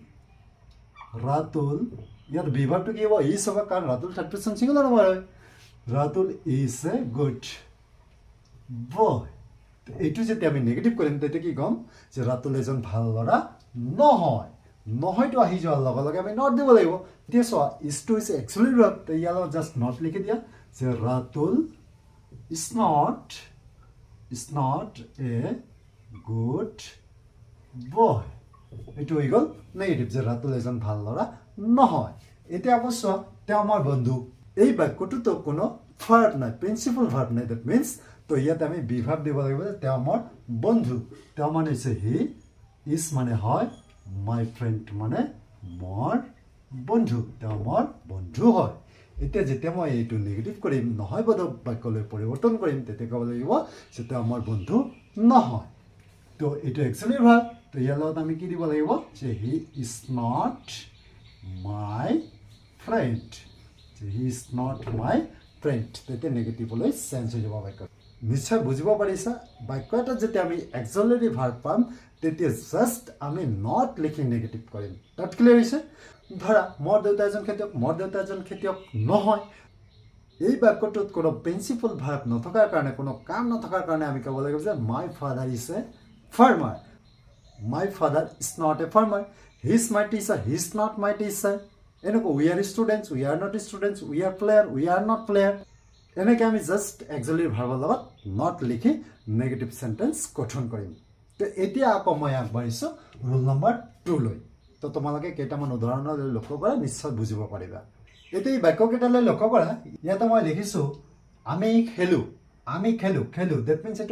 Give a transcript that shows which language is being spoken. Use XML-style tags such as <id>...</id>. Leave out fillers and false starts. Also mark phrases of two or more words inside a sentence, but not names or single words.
<as>ইয়াত বি ভাৰ্বটো কি হ'ব ইজ হ'ব কাৰণ ৰাতুল</as> <en>third person singular number</en> <as>হয়</as> <en>ৰাতুল is a good boy</en> <as>এইটো যেতিয়া আমি নেগেটিভ কৰিম তেতিয়া কি ক'ম যে ৰাতুল এজন ভাল ল'ৰা নহয় নহয়তো আহি যোৱাৰ লগে লগে আমি নট দিব লাগিব এতিয়া চোৱা ইজটো হৈছে</as> <en>auxiliary verb</en> <as>তো ইয়াৰ লগত জাষ্ট নট লিখি দিয়া যে</as> <en>ৰাতুল ইজ not a good boy</en> <as>এইটো হৈ গ'ল নেগেটিভ যে ৰাতুল এজন ভাল ল'ৰা নহয় এতিয়া আকৌ চোৱা তেওঁ আমাৰ বন্ধু এই বাক্যটোতো কোনো ভাৰ্ব নাই</as> <en>principal verb</en> <as>নাই</as> <en>that means</en> <as>তো ইয়াতে আমি</as> <en>be verb</en> <as>দিব লাগিব যে তেওঁ আমাৰ বন্ধু তেওঁ মানে হৈছে</as> <en>he is</en> <as>মানে হয়</as> <en>my friend</en> <as>মানে মোৰ বন্ধু তেওঁ মোৰ বন্ধু হয় এতিয়া যেতিয়া মই এইটো নেগেটিভ কৰিম নহয় বোধক বাক্যলৈ পৰিৱৰ্তন কৰিম তেতিয়া ক'ব লাগিব যে তেওঁ আমাৰ বন্ধু নহয় তো এইটো</as> <en>auxiliary verb</en> <as>তো ইয়াৰ লগত আমি কি দিব লাগিব যে</as> <en>he is not my friend he is not my friend</en> <as>তেতিয়া নেগেটিভলৈ চেঞ্জ হৈ যাব বাক্য নিশ্চয় বুজিব পাৰিছা বাক্য এটাত যেতিয়া আমি</as> <en>auxiliary verb</en> <as>পাম তেতিয়া জাষ্ট আমি নট লিখি নেগেটিভ কৰিম তাত ক্লিয়াৰ হৈছে ধৰা মোৰ দেউতা এজন খেতিয়ক নহয় এই বাক্যটোত কোনো</as> <en>principal verb</en> <as>নথকাৰ কাৰণে কোনো কাম নথকাৰ কাৰণে আমি ক'ব লাগিব যে</as> <en>my father is a farmer my father is not a farmer he is my teacher he is not my teacher এনেকুৱা we are students we are not students we are player we are not player</en> <as>এনেকৈ আমি জাষ্ট একচুৱেলি ভাৰ্বৰ লগত নট লিখি</as> <en>negative sentence</en> <as>গঠন কৰিম তো এতিয়া আকৌ মই আগবাঢ়িছোঁ</as> <en>roll number</en> <as>2লৈ তো তোমালোকে কেইটামান উদাহৰণলৈ লক্ষ্য কৰা নিশ্চয় বুজিব পাৰিবা এতিয়া এই বাক্যকেইটালৈ লক্ষ্য কৰা ইয়াতে মই লিখিছোঁ আমি খেলোঁ</as> <en>that means</en> <as>এইটো</as>